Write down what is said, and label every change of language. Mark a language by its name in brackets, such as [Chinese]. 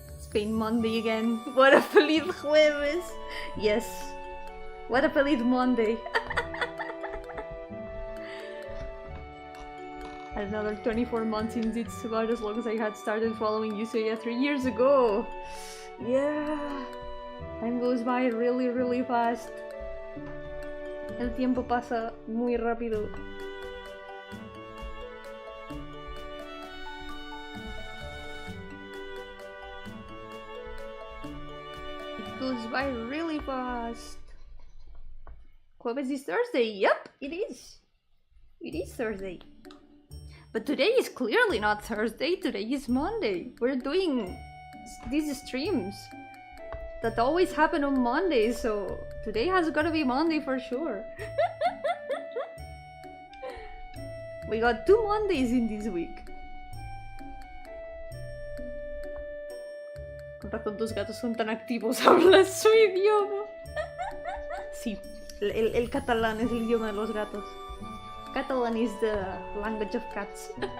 [English] It's been Monday again. What a [Spanish] feliz jueves! [English] Yes, what a feliz Monday! And another 24 months since it's about as long as I had started following you, so yeah, 3 years ago! Yeah! Time goes by really, really fast. [Spanish] El tiempo pasa muy rápido. [English] Goes by really fast. Jueves is Thursday. Yep, it is. It is Thursday. But today is clearly not Thursday. Today is Monday. We're doing these streams that always happen on Mondays, so today has gotta be Monday for sure. We got 2 Mondays in this week. [Spanish] Con razón tus gatos son tan activos, hablas su idioma. Sí, el catalán es el idioma de los gatos. [English] Catalan is the language of cats.